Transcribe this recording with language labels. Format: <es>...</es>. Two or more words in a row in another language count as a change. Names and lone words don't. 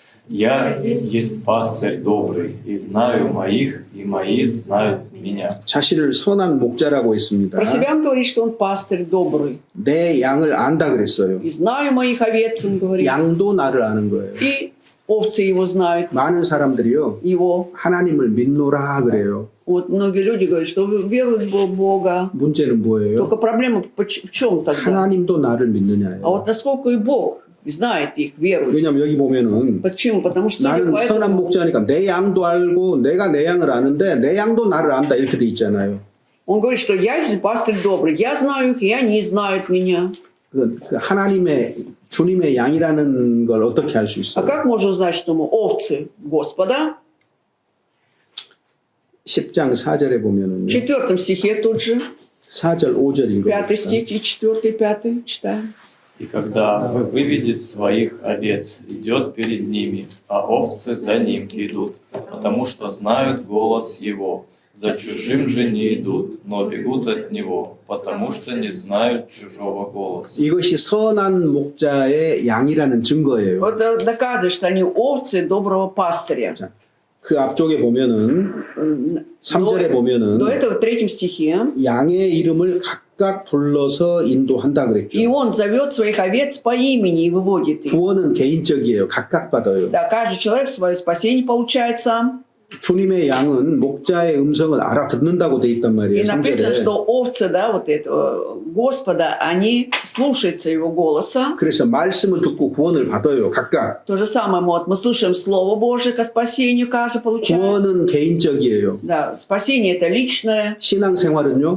<ru>Я есть пастырь добрый, и знаю моих, и мои знают меня.</ru> <ko>자신을 선한 목자라고 했습니다.</ko> <ru>Про себя он говорит, что он пастырь добрый.</ru> <ko>내 양을 안다 그랬어요.</ko> <ru>И знаю моих овец, он говорит.</ru> <ko>양도 나를 아는 거예요.</ko> <ru>И овцы его знают,</ru> <ko>많은 사람들이요.</ko> <ru>его.</ru> <ko>하나님을 믿노라 그래요.</ko> <ru>Вот многие люди говорят, что веруют в Бога.</ru> <ko>문제는 뭐예요?</ko> <ru>Только проблема в чем тогда?</ru> <ko>하나님도 나를 믿느냐예요.</ko> <ru>А вот насколько и Бог знает их, верует.</ru> <ko>왜냐면 여기 보면은</ko> <ru>Почему? Потому что судя</ru> <ko>나는</ko> <ru>по</ru> <ko>선한</ko> <ru>этому,</ru> <ko>목자니까 내 양도 알고 내가 내 양을 아는데 내 양도 나를 안다 이렇게 돼 있잖아요.</ko> <ru>он говорит, что я пастырь добрый, я знаю их, и они знают меня.</ru> <ko>그 하나님의 주님의 양이라는 걸 어떻게 알 수</ko> <ru>А</ru> <ko>있어요?</ko> <ru>как можно узнать, что мы овцы Господа?</ru> <ko>10장 4절에</ko> <ru>В</ru> <ko>보면은요.</ko> <ru>4 стихе тут же,</ru> <ko>4절 5절인</ko> <ru>5</ru> <ko>거죠.</ko> <ru>стих и 4 и 5 читаем. И когда вы выведете своих овец, идет перед ними, а овцы за ним идут, потому что знают голос его. За чужим же не идут, но бегут от него, потому что не знают чужого голоса.</ru> <ko>이것이 선한 목자의 양이라는 증거예요.</ko> <ru>Вот доказывает, что они овцы доброго пастыря.</ru> <ko>자, 그 앞쪽에 보면은 3절에</ko> <ru>До</ru> <ko>보면은</ko> <ru>этого в 3 стихе.</ru> <ko>양의 이름을 각각 불러서 인도한다</ko> <ru>И</ru> <ko>그랬죠.</ko> <ru>он зовет своих овец по имени и выводит их.</ru> <ko>구원은 개인적이에요. 각각 받아요.</ko> <ru>Да, каждый человек свое спасение получает сам.</ru> <ko>주님의 양은 목자의 음성을 알아듣는다고 돼 있단</ko> <ru>И</ru> <ko>말이에요.</ko> <ru>написано,</ru> <ko>3절에.</ko> <ru>что овцы, да, вот этого Господа, они слушаются его голоса.</ru> <ko>그래서 말씀을 듣고 구원을 받아요. 각각.</ko> <ru>То же самое вот, мы слушаем Слово Божие ко спасению, каждый получает.</ru> <ko>구원은 개인적이에요.</ko> <ru>Да, спасение это личное.</ru> <ko>신앙생활은요.</ko>